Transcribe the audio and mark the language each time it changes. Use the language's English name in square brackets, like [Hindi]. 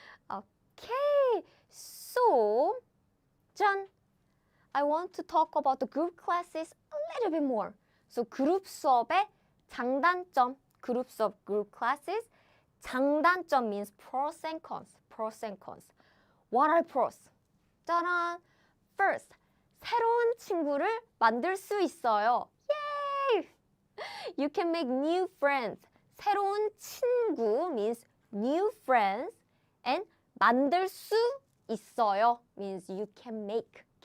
[English] Okay, so 짠! I want to talk about the group classes a little bit more. So [Korean] 그룹 수업의 장단점, [English] group classes. 장단점 means pros and cons. Pros and cons. What are pros? 짜란! [Korean] First, 새로운 친구를 만들 수 있어요. [English] Yay! You can make new friends. 새로운 친구 means new friends. And 만들 수 있어요 means you can make.